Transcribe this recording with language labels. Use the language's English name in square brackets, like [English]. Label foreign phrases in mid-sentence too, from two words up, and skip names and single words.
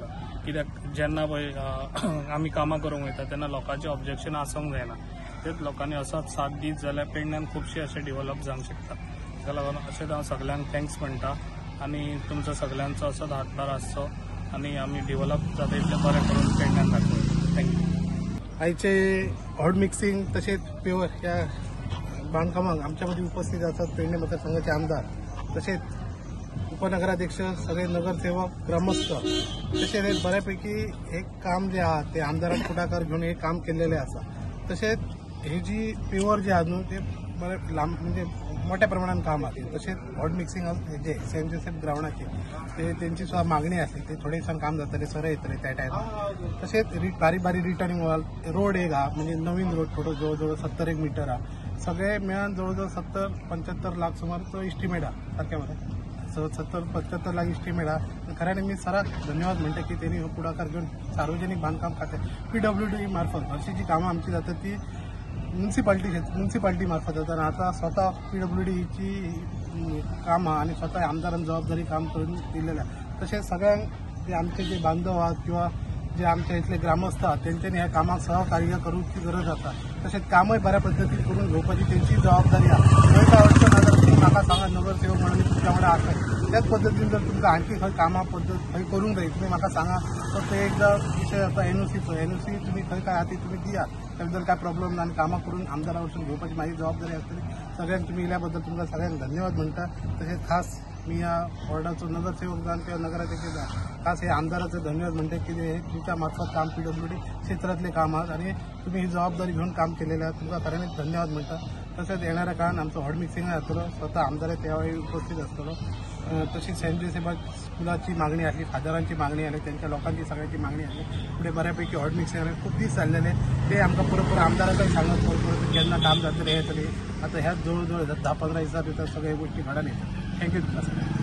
[Konkani] कित्याक जेन्ना पळय आमी कामां करूंक वयता तेन्ना लोकांचे ऑब्जेक्शन आसूंक जायना, तेच लोकांनी असोच साथ दीत जाल्यार पेडण्यान खुबशे अशें डेव्हलप जावंक शकता। ताका लागून अशेंच हांव सगळ्यांक थँक्स म्हणटा आनी तुमचो सगळ्यांचो असोच हातभार आसचो आनी आमी डेव्हलप जाता इतलें बरें करून पेडण्यान दाखोवया। थँक्यू। [Marathi] आयचे [English] hot mixing [Marathi] तशेंच पेवर ह्या बांधकामाक आमच्या मध्ये उपस्थित असतात पेडणे मतदारसंघाचे आमदार, तसेच उपनगराध्यक्ष, सगळे नगरसेवक, ग्रामस्थ, तसेच बऱ्यापैकी हे काम जे आहे ते आमदारांनी पुढाकार घेऊन हे काम केलेले असा। तसेच हे जी पेवर जे आहे ते बरे लांब म्हणजे मोठ्या प्रमाणात काम आहे। तसेच [English] hot mixing [Marathi] जे सेंट जोसेफ ग्राउंडाचे ते त्यांची सुद्धा मागणी असते, ते थोडे दिवसांनी काम जातले, सर येतले त्या टायमार। [Konkani] तसेच बारीक बारीक [English] retaining wall road [Konkani] एक हा, म्हणजे नवीन रोड थोडं जवळजवळ 70 मीटर हा, सगळे मिळून जवळजवळ 70-75 लाख सुमारचो इस्टिमेट हा, सारख्या बरं 70-75 लाख इस्टिमेट हा। [Marathi] खऱ्याने मी सराक धन्यवाद म्हणते की त्यांनी पुढाकार घेऊन सार्वजनिक बांधकाम खाते PWD मार्फत अशी जी कामं आमची जातात ती म्युनिसिपालिटी मार्फत जातात। आता स्वतः PWD ची कामं आणि स्वतः आमदारांनी जबाबदारी काम करून दिलेलं आहे। तसेच सगळ्यांक जे आमचे जे बांधव आहात किंवा जे आमच्या इथले ग्रामस्थ आहात त्यांच्यानी ह्या कामात सहकार्य करूची गरज आता। तसेच कामही बऱ्या पद्धतीने करून घेवपाची त्यांची जबाबदारी आहे। [Konkani] खंय काय अडचण आल्यार तुम्ही म्हाका सांगा, नगरसेवक म्हणून तुमच्या वांगडा आसा। त्याच पद्धतीने जर तुमकां आणखी खंय कामां पद्धत खंय करूंक जाय तुम्ही म्हाका सांगा, तर ते एकदा विषय आता NOC तुम्ही खंय काय आहात तुम्ही दिया, त्याबद्दल काय प्रॉब्लेम ना, आणि कामां करून आमदारावरसून घेवपाची माझी जबाबदारी असतली। सगळ्यांक तुम्ही इल्याबद्दल तुमकां सगळ्यांक धन्यवाद म्हणटा। [Marathi] तसेच खास मी या वॉर्डाचो नगरसेवक जावन किंवा नगराध्यक्ष जावन खास हे आमदाराचे धन्यवाद म्हणते की हे तुमच्या मार्फत काम PWD क्षेत्रातले काम आहात आणि तुम्ही ही जबाबदारी घेऊन काम केलेले आहात, तुमका खऱ्याने धन्यवाद म्हणता। [Konkani] तसेच येणाऱ्या काळात आमचं [English] hot mixing [Konkani] जातलो, स्वतः आमदार त्यावेळी उपस्थित असतलो। [Marathi] तशीच सेंट जोसेफ स्कुलाची मागणी आली, फादरांची मागणी आली, त्यांच्या लोकांची सगळ्यांची मागणी आली। पुढे बऱ्यापैकी [English] hot mixing [Marathi] आले, खूप दीस चाललेले ते आमकां पुरेपूर आमदाराकडे सांगत परत केन्ना काम जातले हे तरी आता ह्याच जवळजवळ 10-15 दिवसात सगळ्या गोष्टी घडून येतात। [Konkani] थँक्यू तुमकां सगळ्यांक।